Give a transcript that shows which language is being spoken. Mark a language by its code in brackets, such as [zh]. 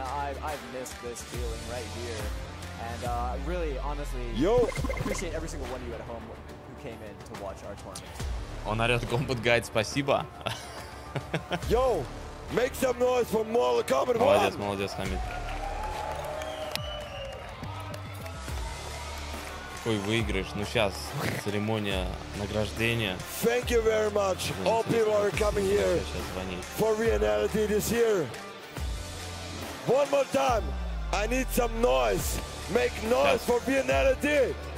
[en] I've missed this feeling right here. And really, honestly, appreciate every single one of you at home who came in to watch our tournament. [ru] Он орет Kombat Guide, спасибо. [en] Yo, make some noise for Mortal Kombat 1. [ru] Молодец, молодец, Хамид. Какой выигрыш. Ну сейчас церемония награждения. [en] Thank you very much. All people are coming here [ru] Сейчас звонить. [en] for reality this year. One more time. I need some noise. Make noise for reality.